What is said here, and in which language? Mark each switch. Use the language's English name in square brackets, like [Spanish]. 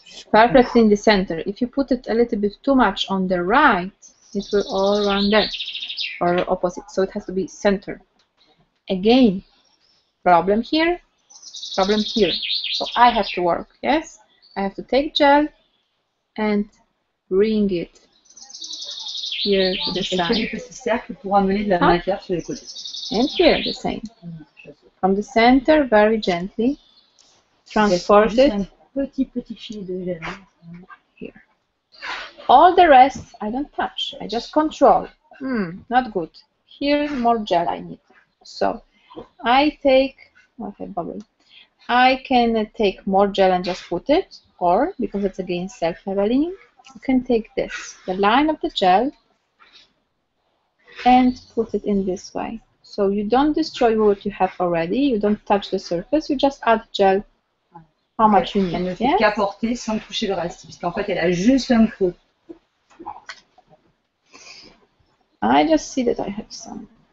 [English] Perfectly in the center. If you put it a little bit too much on the right, it will all run there. Or opposite. So it has to be center. Again, problem here, problem here. So I have to work, yes? I have to take gel and bring it here to the [French] elle fait des [English] side. [French] petits cercles pour amener de la matière sur les côtés. [English] And here the same. From the center, very gently, transport it [French] Un petit fil de gel. [English] here. All the rest, I don't touch. I just control. Not good. Here, more gel I need. So I take, okay, bubble. I can take more gel and just put it, or because it's again self-leveling, you can take this, the line of the gel, and put it in this way. So you don't destroy what you have already, you don't touch the surface, you just add gel how much you [French] Elle [English] need. [French] ne fait qu'apporter sans toucher le reste, puisqu'en fait elle a juste un creux. [English] I just see that I have some.